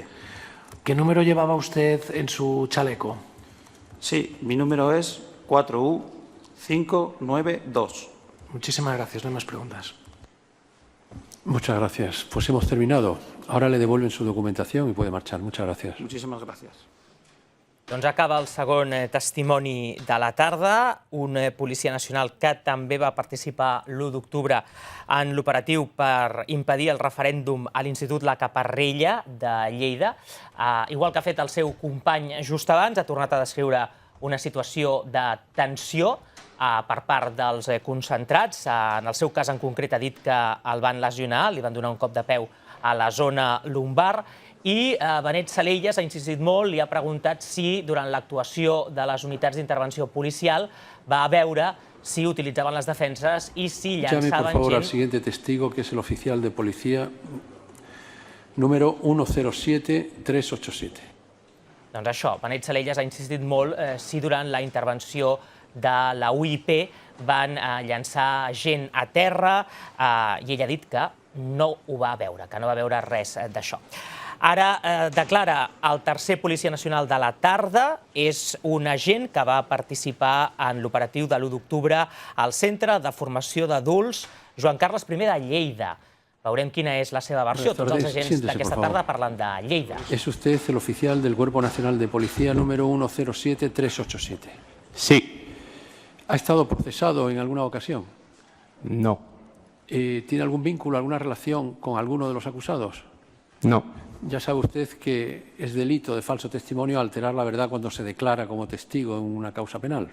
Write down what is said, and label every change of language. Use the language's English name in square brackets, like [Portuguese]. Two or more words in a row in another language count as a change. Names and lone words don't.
[Spanish] ¿Qué número llevaba usted en su chaleco? Sí, mi número es 4U592. Muchísimas gracias, no hay más preguntas. Muchas gracias. Pues hemos terminado. Ahora le devuelven su documentación y puede marchar. Muchas gracias. Muchísimas gracias. [Catalan] Doncs acaba el segon testimoni de la tarda. Un policia nacional que també va participar l'1 d'octubre en l'operatiu per impedir el referèndum a l'Institut La Caparrella de Lleida. Igual que ha fet el seu company just abans, ha tornat a descriure una situació de tensió per part dels concentrats. En el seu cas en concret ha dit que el van lesionar, li van donar un cop de peu a la zona lumbar, i Benet Salellas ha insistit molt i ha preguntat si durant l'actuació de les unitats d'intervenció policial va veure si utilitzaven les defenses i si [Spanish] Llame, por [Catalan] llançaven [Spanish] favor, al [Catalan] gent... [Spanish] siguiente testigo, que es el oficial de policía número 107387. [Catalan] Doncs això, Benet Salellas ha insistit molt si durant la intervenció de la UIP van llançar gent a terra i ell ha dit que no ho va veure, que no va veure res d'això. Ara declara el tercer policia nacional de la tarda, és un agent que va participar en l'operatiu de l'1 d'octubre al Centre de Formació d'Adults Joan Carles I de Lleida. Veurem quina és la seva versió. Tots els agents d'aquesta tarda parlen de Lleida. [Spanish] ¿Es usted el oficial del Cuerpo Nacional de Policía número 107387? Sí. ¿Ha estado procesado en alguna ocasión? No. ¿Tiene algún vínculo, alguna relación con alguno de los acusados? No. Ya sabe usted que es delito de falso testimonio alterar la verdad cuando se declara como testigo en una causa penal.